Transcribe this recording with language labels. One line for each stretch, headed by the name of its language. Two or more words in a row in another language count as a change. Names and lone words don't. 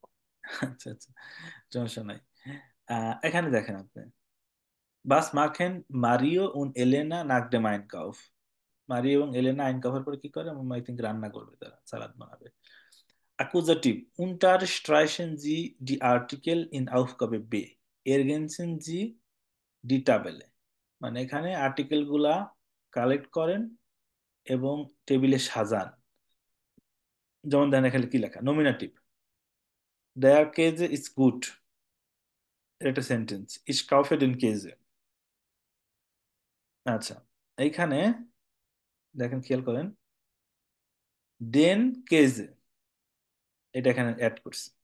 Bangla: আচ্ছা আচ্ছা, সমস্যা নাই। এখানে দেখেন আপনি,
German: Was machen Mario und Elena nach dem Einkauf,
Bangla: মারিও এবং এলেনা আইনকাউফের পরে কি করে?
English: I think
Bangla: রান্না করবে, তারা সালাদ বানাবে। অ্যাকুজাটিভ,
German: unterstreichen Sie die Artikel in Aufgabe B, ergänzen Sie die Tabelle,
Bangla: মানে এখানে আর্টিকেল গুলা কালেক্ট করেন এবং টেবিলে সাজান। যেমন দেখেন এখানে কি লেখা, নমিনাটিভ,
German: Der Käse ist gut,
Bangla: এটা একটা সেন্টেন্স,
German: Ich kaufe den Käse.
Bangla: আচ্ছা, এইখানে দেখেন, খেয়াল করেন,
German: den Käse
Bangla: এটা এখানে অ্যাড করছে।